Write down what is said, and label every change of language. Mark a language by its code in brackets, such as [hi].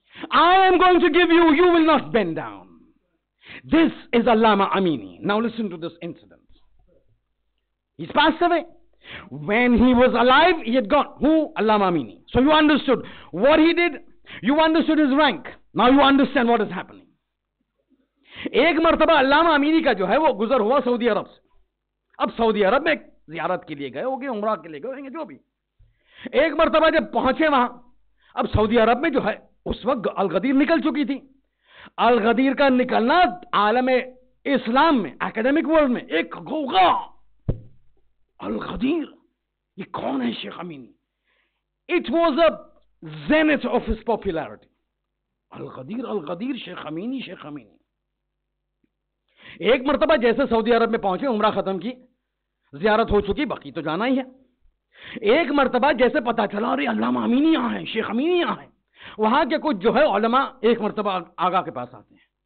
[en] I am going to give you, you will not bend down. This is Allama Amini. Now listen to this incident. He's passed away. When he was alive, he had gone. Who? Allama Amini. So you understood what he did. You understood his rank. Now you understand what is happening. [hi] एक मर्तबा अल्लामा Amini का जो है वो गुजर हुआ Saudi अरब से. अब सऊदी अरब में ज़ियारत के लिए गए होंगे, उम्रा के लिए गए होंगे, जो भी. एक मर्तबा जब पहुंचे वहां, अब सऊदी अरब में जो है उस वक्त अल-गदीर निकल चुकी थी. अल-गदीर का निकलना आलम इस्लाम में, एकेडमिक वर्ल्ड में एक गौगा. अल-गदीर, ये कौन है Sheikh Amini? [en] It was a zenith of his popularity. [hi] अल-गदीर, Sheikh Amini, Sheikh Amini. एक मर्तबा जैसे सऊदी अरब में पहुंचे, उम्रा खत्म की, ज़ियारत हो चुकी, बाकी तो जाना ही है. एक मर्तबा जैसे पता चला, अरे अल्लामा अमीनी यहाँ है, शेख अमीनी यहाँ है. वहां के कुछ जो है उलमा एक मर्तबा आगा के पास आते हैं.